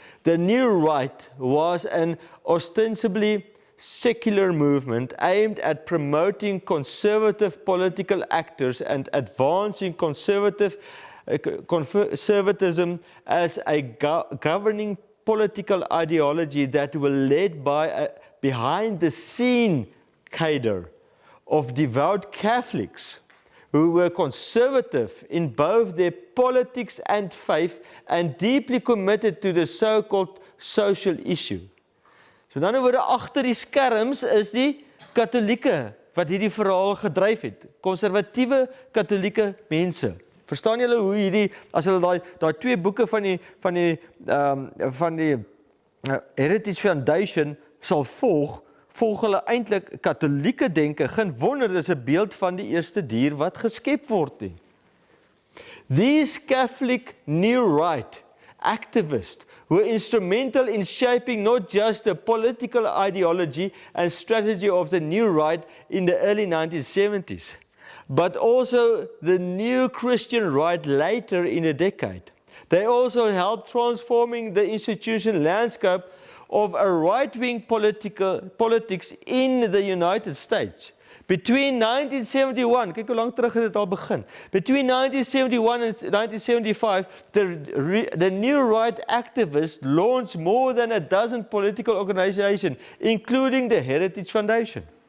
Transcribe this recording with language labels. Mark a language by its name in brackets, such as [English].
[English] the New Right was an ostensibly secular movement aimed at promoting conservative political actors and advancing conservatism as a governing political ideology that were led by a behind-the-scene cadre of devout Catholics who were conservative in both their politics and faith and deeply committed to the so-called social issue. [Afrikaans] So dan word agter die skerms is die Katholieke wat hierdie verhaal gedryf het. Konservatiewe Katholieke mense. Verstaan julle hoe hierdie as hulle daai 2 boeke van die Heritage Foundation sal volg hulle eintlik Katholieke denke. Geen wonder dis 'n beeld van die eerste dier wat geskep word nie. [English] These Catholic New Right activists were instrumental in shaping not just the political ideology and strategy of the New Right in the early 1970s, but also the new Christian right later in the decade. They also helped transforming the institutional landscape of a right-wing politics in the United States. Between 1971, [Afrikaans] kyk hoe lank terug het dit al begin. [English] Between 1971 and 1975, the New Right activists launched more than a dozen political organizations, including the Heritage Foundation.